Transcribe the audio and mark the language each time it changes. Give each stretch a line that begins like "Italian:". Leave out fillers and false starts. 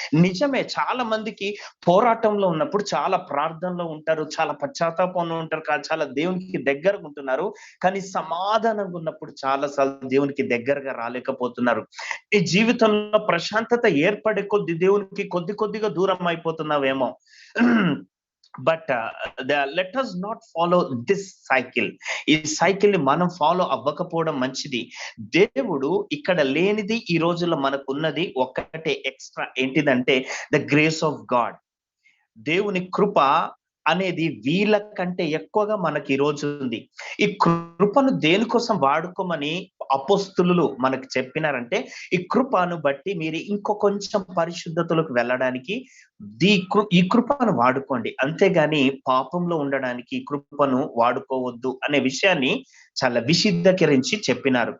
Telugu: నిజమే, చాలా మందికి పోరాటంలో ఉన్నప్పుడు చాలా ప్రార్థనలో ఉంటారు, చాలా పశ్చాత్తాపంలో ఉంటారు, చాలా దేవునికి దగ్గరగా ఉంటున్నారు, కానీ సమాధానంగా ఉన్నప్పుడు చాలా సార్లు దేవునికి దగ్గరగా రాలేకపోతున్నారు. ఈ జీవితంలో ప్రశాంతత ఏర్పడే కొద్ది దేవునికి కొద్దిగా దూరం అయిపోతున్నావేమో.
English: But let us not follow this cycle.
Telugu: ఈ సైకిల్ ని మనం ఫాలో అవ్వకపోవడం మంచిది. దేవుడు ఇక్కడ లేనిది ఈ రోజుల్లో మనకున్నది ఒక్కటే ఎక్స్ట్రా. ఏంటిదంటే
English: The grace of God.
Telugu: దేవుని కృప అనేది వీళ్ళ కంటే ఎక్కువగా మనకి ఈ రోజు ఉంది. ఈ కృపను దేనికోసం వాడుకోమని అపోస్తులు మనకు చెప్పినారంటే, ఈ కృపను బట్టి మీరు కొంచెం పరిశుద్ధతలోకి వెళ్ళడానికి ఈ కృపను వాడుకోండి, అంతేగాని పాపంలో ఉండడానికి ఈ కృపను వాడుకోవద్దు అనే విషయాన్ని చాలా విశదీకరించి చెప్పినారు.